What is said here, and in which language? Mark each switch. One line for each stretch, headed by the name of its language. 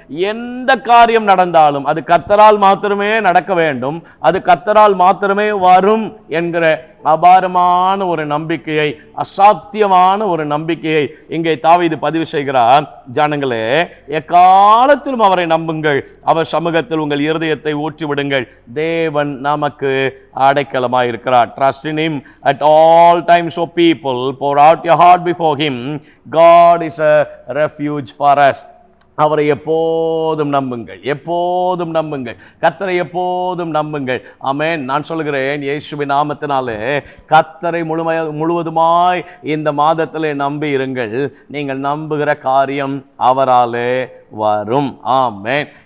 Tamil: எந்த காரியம் நடந்தாலும் அது கர்த்தரால் மாத்திரமே நடக்க வேண்டும், அது கர்த்தரால் மாத்திரமே வரும் என்கிற அபாரமான ஒரு நம்பிக்கையை, அசாத்தியமான ஒரு நம்பிக்கையை இங்கே தாவீது பதிவு செய்கிறார். ஜனங்களே எக்காலத்திலும் அவரை நம்புங்கள், அவர் சமூகத்தில் உங்கள் இருதயத்தை ஊற்றி விடுங்கள். தேவன் நமக்கு அடைக்கலமாய் இருக்கிறார்.
English: Trust in him at all times, O people, pour out your heart before him. God is a refuge for us.
Tamil: அவரை எப்போதும் நம்புங்கள், எப்போதும் நம்புங்கள், கர்த்தரை எப்போதும் நம்புங்கள். ஆமென். நான் சொல்கிறேன், இயேசுவின் நாமத்தினாலே கர்த்தரை முழுவதுமாய் இந்த மாதத்திலே நம்பி இருங்கள். நீங்கள் நம்புகிற காரியம் அவராலே வரும். ஆமென்.